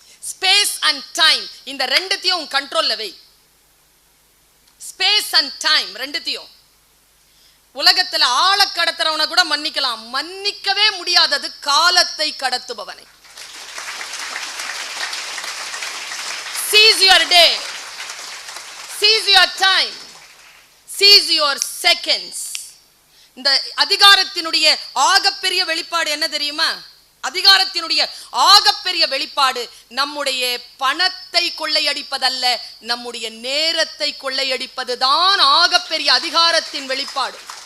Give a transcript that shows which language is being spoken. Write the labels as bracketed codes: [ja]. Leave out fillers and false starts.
[en] Space and time. [ta] இந்த ரெண்டுத்தையும் கண்ட்ரோல்ல வை. ஸ்பேஸ் அண்ட் டைம் ரெண்டுத்தையும். உலகத்துல ஆள கடத்துறவனை கூட மன்னிக்கலாம், மன்னிக்கவே முடியாதது காலத்தை கடத்துபவனை. [en] Seize your day, seize your time, seize your seconds. [ta] இந்த அதிகாரத்தினுடைய ஆகப்பெரிய வெளிப்பாடு என்ன தெரியுமா? அதிகாரத்தினுடைய ஆகப்பெரிய வெளிப்பாடு நம்முடைய பணத்தை கொள்ளையடிப்பதல்ல, நம்முடைய நேரத்தை கொள்ளையடிப்பதுதான் ஆகப்பெரிய அதிகாரத்தின் வெளிப்பாடு.